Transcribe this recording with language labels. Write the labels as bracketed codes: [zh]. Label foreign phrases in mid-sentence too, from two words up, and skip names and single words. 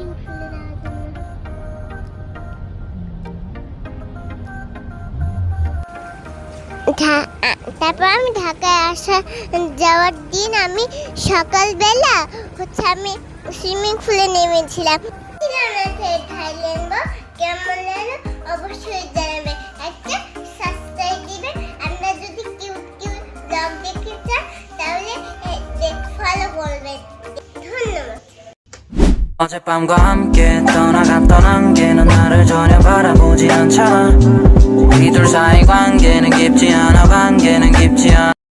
[bn] তারপর আমি ঢাকায় যাওয়ার দিন আমি সকালবেলা আমি সুইমিং পুলে নেমেছিলাম। থাইল্যান্ড কেমন লাগলো অবশ্যই জানাবে। একটা সাবস্ক্রাইব দিবেন। আমরা যদি [en] cute cute blog [bn] দেখতে চান তাহলে ফলো করবেন। ধন্যবাদ। [ko] 어젯밤과 함께 떠나갔던 안개는 나를 전혀 바라보지 않잖아. 우리 둘 사이 관계는 깊지 않아.